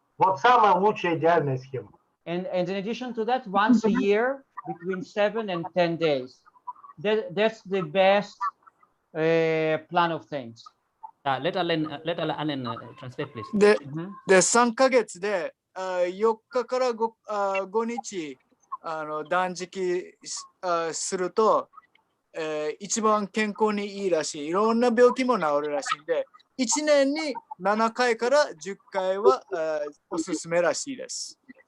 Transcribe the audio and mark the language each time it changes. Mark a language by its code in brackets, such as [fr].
[ru] Вот самая лучшая идеальная схема. [en] And in addition to that, once a year, between 7 and 10 days. That's the best plan of things. Let Alan translate, please. [ja] で、3ヶ月で4日から 5日断食すると、一番健康にいいらしい。いろんな病気も治るらしいんで、1年に7回から10回はおすすめらしいです。